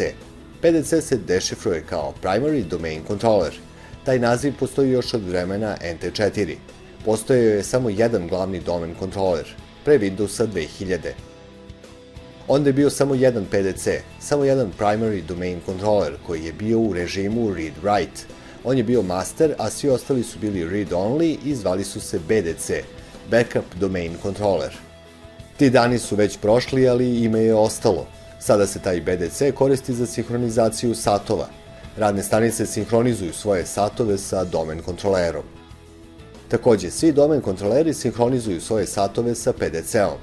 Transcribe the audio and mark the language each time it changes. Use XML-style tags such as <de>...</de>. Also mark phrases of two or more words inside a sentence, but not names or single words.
<sr>PDC se dešifruje kao</sr> <en>Primary Domain Controller.</en> <sr>Taj naziv postoji još od vremena NT4. Postojao je samo jedan glavni domen kontroler, pre Windowsa 2000. Onda je bio samo jedan PDC, samo jedan</sr> <en>Primary Domain Controller</en> <sr>koji je bio u režimu read-write. On je bio master, a svi ostali su bili read-only i zvali su se BDC,</sr> <en>Backup Domain Controller.</en> <sr>Ti dani su već prošli, ali ime je ostalo. Sada se taj BDC koristi za sinhronizaciju satova. Radne stanice sinhronizuju svoje satove sa domen kontrolerom. Takođe, svi domen kontroleri sinhronizuju svoje satove sa PDC-om.</sr>